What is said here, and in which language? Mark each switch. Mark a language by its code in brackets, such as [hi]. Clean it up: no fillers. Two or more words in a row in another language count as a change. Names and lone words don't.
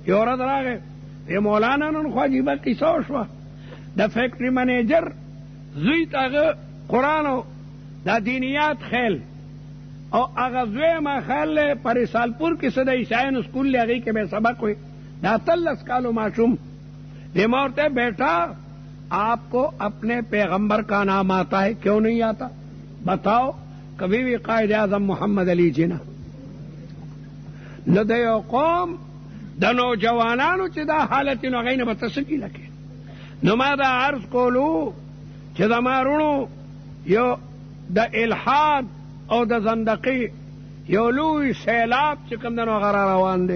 [ps] یو ورځ راغی ای مولانا نن خو عجیبه کیسه وشوه. د فیکټري منیجر زوی ته هغه قرآن او دا دینیات خیل او هغه زوی ما خیل په رسالپور کې څه د عیسایانو سکول دی هغې کې به سبق وی. دا 13 کالو معصوم دې ما ورته [ur] بیٹا آپ کو اپنے پیغمبر کا نام آتا ہے کیوں نہیں آتا؟ بتاؤ کبھی بھی [ps] قائد اعظم محمد علی جناح نو د یو قوم د نوجوانانو چې دا حالت نو هغوی نه به ته څه کیله کې. نو ما دا عرض کولو چې زما رونو یو د الحاد او د زندقي یو لوی سیلاب چې کوم دنو هغه را روان دی.